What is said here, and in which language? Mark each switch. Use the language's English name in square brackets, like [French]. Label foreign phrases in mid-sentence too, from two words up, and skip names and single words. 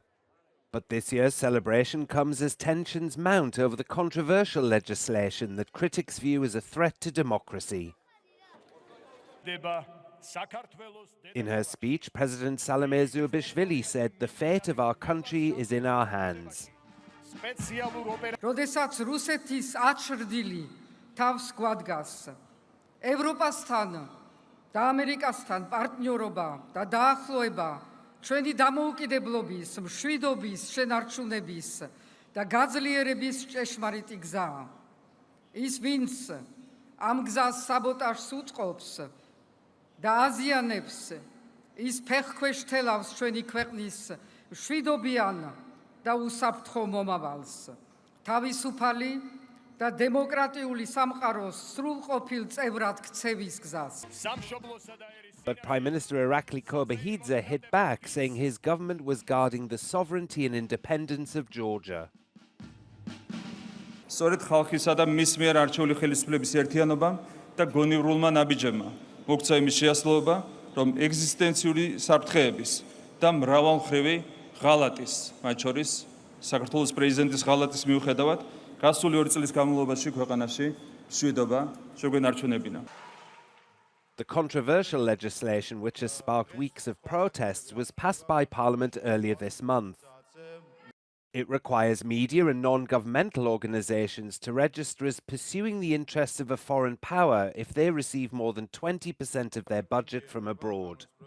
[English] But this year's celebration comes as tensions mount over the controversial legislation that critics view as a threat to democracy. In her speech, President Salome Zurabishvili said the fate of our country is in our hands. [Georgian] როდესაც რუსეთის აჩრდილი თავს გვადგას ევროპასთან და ამერიკასთან პარტნიორობა და დაახლოება ჩვენი დამოუკიდებლობის, მშვიდობის, შენარჩუნების და გაძლიერების ჭეშმარიტი გზაა. ის ვინც ამ გზას საბოტაჟს უწყობს და აზიანებს, ის ფეხქვეშ თელავს ჩვენი ქვეყნის მშვიდობიან და უსაფრთხო მომავალს. თავისუფალი და დემოკრატიული სამყაროს სრულყოფილ წევრად ქცევის გზას. [English] But Prime Minister Irakli Kobahidze hit back, saying his government was guarding the sovereignty and independence of Georgia. [Georgian] სწორედ ხალხისა და მის მიერ არჩეული ხელისუფლების ერთიანობამ და გონივრულმა ნაბიჯებმა მოგცა იმის შეასრულება, რომ ეგზისტენციური საფრთხეების და მრავალმხრივი ღალატის, მათ შორის საქართველოს პრეზიდენტის ღალატის მიუხედავად, გასული 2 წლის განმავლობაში ქვეყანაში მშვიდობა შეგვენარჩუნებინა. [English] The controversial legislation, which has sparked weeks of protests, was passed by Parliament earlier this month. It requires media and non-governmental organisations to register as pursuing the interests of a foreign power if they receive more than 20% of their budget from abroad.